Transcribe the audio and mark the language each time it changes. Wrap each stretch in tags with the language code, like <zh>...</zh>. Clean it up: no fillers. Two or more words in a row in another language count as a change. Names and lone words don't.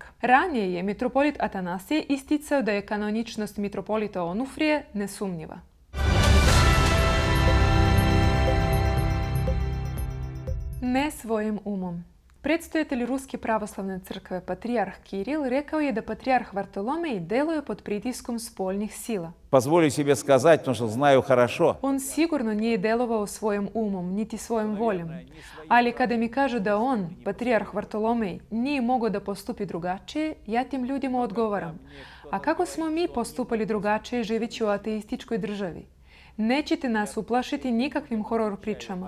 <sr>Ranije je mitropolit Atanasije isticao da je kanoničnost mitropolita Onufrije nesumnjiva. Ne svojim umom. Predstojatelj Ruske pravoslavne crkve, patrijarh Kiril, rekao je da patrijarh Vartolomej deluje pod pritiskom spoljnih sila.</sr> <ru>Позволю себе сказать, потому что знаю хорошо.</ru> <sr>On sigurno nije delovao svojim umom, niti svojom voljom. Ali kada mi kažu da on, patrijarh Vartolomej, nije mogao da postupi drugačije, ja tim ljudima odgovaram. A kako smo mi postupali drugačije živeći u ateističkoj državi? Nećete nas uplašiti nikakvim horor pričama.</sr>